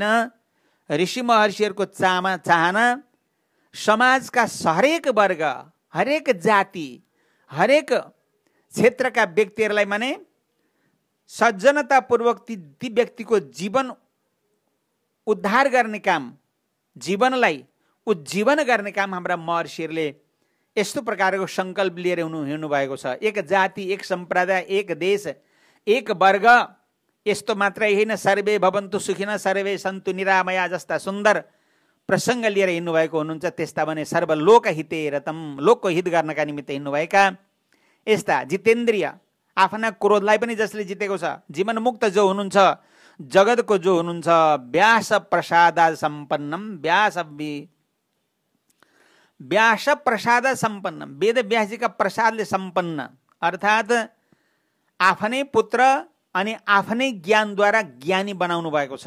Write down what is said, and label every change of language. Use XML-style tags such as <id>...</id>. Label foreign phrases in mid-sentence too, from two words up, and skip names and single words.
<ne>ऋषि महर्षिहरूको चाहना समाजका हरेक वर्ग, हरेक जाति, हरेक क्षेत्रका व्यक्तिहरूलाई माने सज्जनतापूर्वक ती व्यक्तिको जीवन उद्धार गर्ने काम, जीवनलाई उज्जीवन गर्ने काम हाम्रा महर्षिहरूले यस्तो प्रकारको सङ्कल्प लिएर हिँड्नु भएको छ। एक जाति, एक सम्प्रदाय, एक देश, एक वर्ग, यस्तो मात्रै होइन,</ne> <sa>सर्वे भवन्तु सुखिनः सर्वे सन्तु निरामया</sa> <ne>जस्ता सुन्दर प्रसङ्ग लिएर हिँड्नुभएको हुनुहुन्छ। त्यस्ता भने</ne> <sa>सर्वलोक हिते रतम,</sa> <ne>लोकको हित गर्नका निमित्त हिँड्नुभएका यस्ता जितेन्द्रिय, आफ्ना क्रोधलाई पनि जसले जितेको छ, जीवन मुक्त जो हुनुहुन्छ, जगतको जो हुनुहुन्छ,</ne> <sa>व्यास प्रसाद सम्पन्नम, व्यास प्रसाद सम्पन्नम,</sa> <ne>वेद व्यासजीका प्रसादले सम्पन्न, अर्थात् आफ्नै पुत्र अनि आफ्नै ज्ञानद्वारा ज्ञानी बनाउनु भएको छ।</ne>